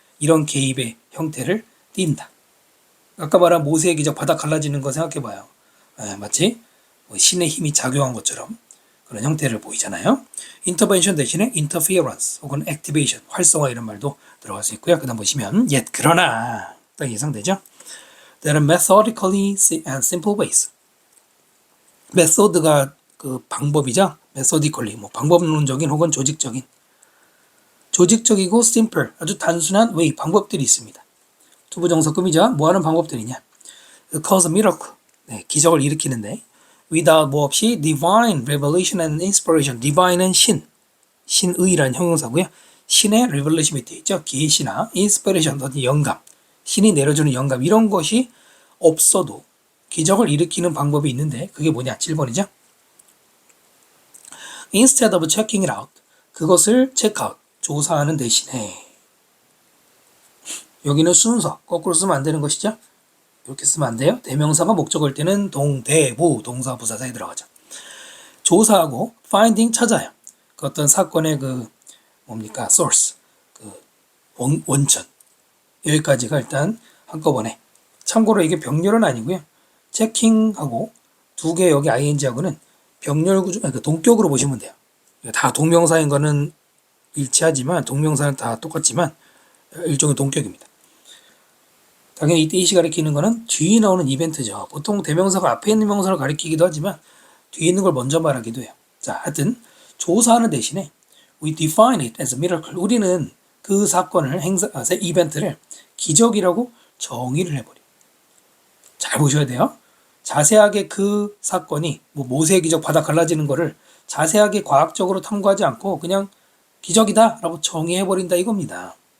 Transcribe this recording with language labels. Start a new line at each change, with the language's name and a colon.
Korean: 이런 개입의 형태를 띈다. 아까 말한 모세의 기적 바다 갈라지는 거 생각해봐요. 마치 뭐 신의 힘이 작용한 것처럼 그런 형태를 보이잖아요. intervention 대신에 interference 혹은 activation, 활성화 이런 말도 들어갈 수 있고요. 그 다음 보시면 yet 그러나 딱 예상되죠.
English: There are methodically and simple ways.
Korean: method가 그 방법이죠. methodically 뭐 방법론적인 혹은 조직적이고 simple 아주 단순한 way 방법들이 있습니다. 투부정사급이죠. 뭐 하는 방법들이냐? cause a miracle 네, 기적을 일으키는데 without 뭐 없이 divine revelation and inspiration divine은 신의라는 형용사고요. 신의 revelation 밑에 있죠. 계시나 inspiration 어떤 영감 신이 내려주는 영감 이런 것이 없어도 기적을 일으키는 방법이 있는데 그게 뭐냐? 7번이죠. Instead of checking it out 그것을 체크아웃 조사하는 대신에 여기는 순서 거꾸로 쓰면 안 되는 것이죠. 이렇게 쓰면 안 돼요. 대명사가 목적어일 때는 동대부 동사 부사사에 들어가죠. 조사하고 finding 찾아요. 그 어떤 사건의 그 뭡니까 source 그 원천 여기까지가 일단 한꺼번에 참고로 이게 병렬은 아니고요. 체킹하고 두 개 여기 ing하고는 병렬 구조 그러니까 동격으로 보시면 돼요. 다 동명사인 거는 일치하지만 동명사는 다 똑같지만 일종의 동격입니다. 당연히 이때 이시 가리키는 거는 뒤에 나오는 이벤트죠. 보통 대명사가 앞에 있는 명사를 가리키기도 하지만 뒤에 있는 걸 먼저 말하기도 해요. 자, 하여튼 조사하는 대신에 we define it as a miracle. 우리는 그 사건을 이벤트를 기적이라고 정의를 해버려. 잘 보셔야 돼요. 자세하게 그 사건이 뭐 모세의 기적 바다 갈라지는 거를 자세하게 과학적으로 탐구하지 않고 그냥 기적이다 라고 정의해버린다 이겁니다.